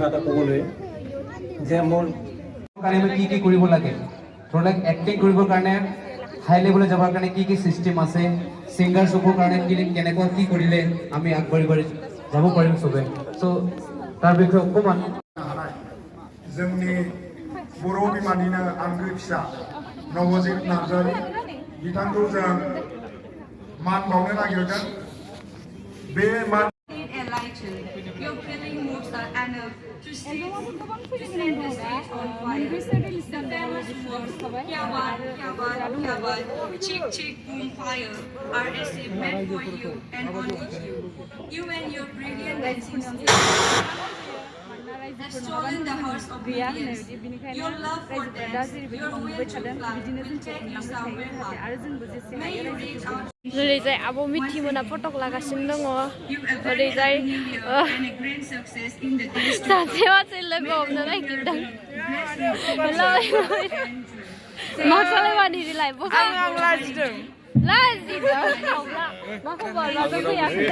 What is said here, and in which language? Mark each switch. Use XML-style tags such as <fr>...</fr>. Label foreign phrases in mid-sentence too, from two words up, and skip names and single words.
<as>এটা ক'বলৈ যে মোৰ কাৰণে কি কি কৰিব লাগে ধৰি লওক এক্টিং কৰিবৰ কাৰণে হাই লেভেলে যাবৰ কাৰণে কি কি চিষ্টেম আছে ছিংগাৰ শ্ব'ৰ কাৰণে কি কেনেকুৱা কি কৰিলে আমি আগবাঢ়ি যাব পাৰিম চবে চ'</as> <brx>दा बेखौ कमान जोंनि बर' बिमानिनो आंगो फिसा नवजित नार्जारि बिथांखौ जों मान बावनो नागिरदों बे मान</brx> <en>Your feeling moves are enough to set the stage on fire. The famous words</en> <hi>kya baat,</hi> <en>chick chick boom fire are received meant for you and only you. You and your brilliant dancing skills have stolen the hearts of millions. Your love for dance, your will to fly will take you somewhere high. May you reach out.</en> <brx>ओरैजाय आब' मिथि मोना फटक लागासिनो दङ ओरैजाय सासे मानसि लोगो हमनो नागिरदों मा खालामबानि दिलाय आं लाजिदों लाजिदों मा खबर माजों फैयाखै</brx>